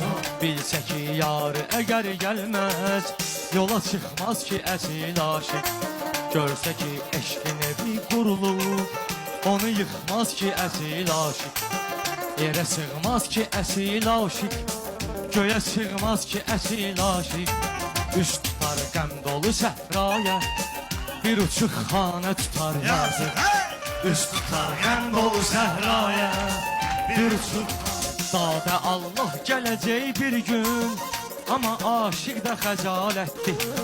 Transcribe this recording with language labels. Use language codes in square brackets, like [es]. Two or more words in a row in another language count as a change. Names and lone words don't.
[tr] Bilse ki yarı eğer gelmez, yola çıkmaz ki esil aşık. Görse ki eşkin evi kurulur, onu yıkmaz ki esil aşık. Yere sığmaz ki esil aşık, göğe sığmaz ki esil aşık. [az] Üst tutar qəm dolu səhraya, bir uçuq xanə tutar yazıq. Üst tutar qəm dolu səhraya, bir uçuq. Dadə Allah gələcək bir gün, amma aşiq də xəcalətdir.